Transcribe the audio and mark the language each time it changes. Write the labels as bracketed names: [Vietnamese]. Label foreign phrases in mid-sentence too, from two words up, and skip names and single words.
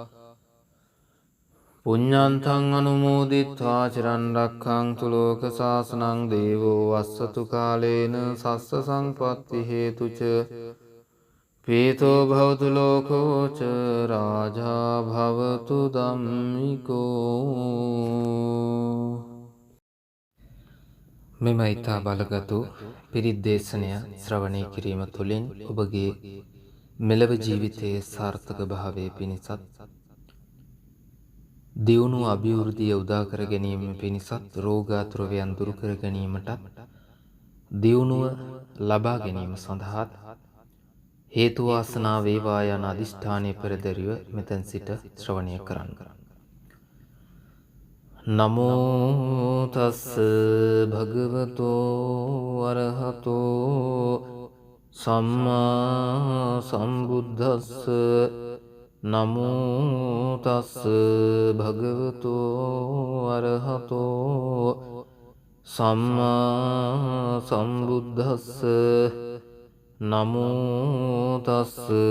[Pali] පුඤ්ඤන්තං අනුමෝදිත්වා චිරන් රක්ඛන්තු ලෝක සාසනං දේවෝ වස්සතු කාලේන සස්ස සංපත්ති හේතුච පීතෝ භවතු ලෝකෝ ච රාජා භවතු ධම්මිකෝ. [Sinhala] මෙම ඊතා බලගතු පිරිත් දේශනය ශ්‍රවණය කිරීම තුළින් ඔබගේ මෙලව ජීවිතයේ සාර්ථක භාවයේ පිණිසත් දියුණු අභිවෘද්ධිය උදා කර ගැනීම පිණිසත් රෝගාතුරවයන් දුරු කර ගැනීමටත් දියුණුව ලබා ගැනීම සඳහාත් හේතු වාසනා වේවා යන අදිෂ්ඨානයේ පෙරදරිව මෙතෙන් සිට ශ්‍රවණය කරන්න. [Pali] නමෝ තස්ස භගවතෝ අරහතෝ සම්මා සම්බුද්දස්ස නමෝ තස්ස භගවතෝ අරහතෝ සම්මා සම්බුද්දස්ස නමෝ තස්ස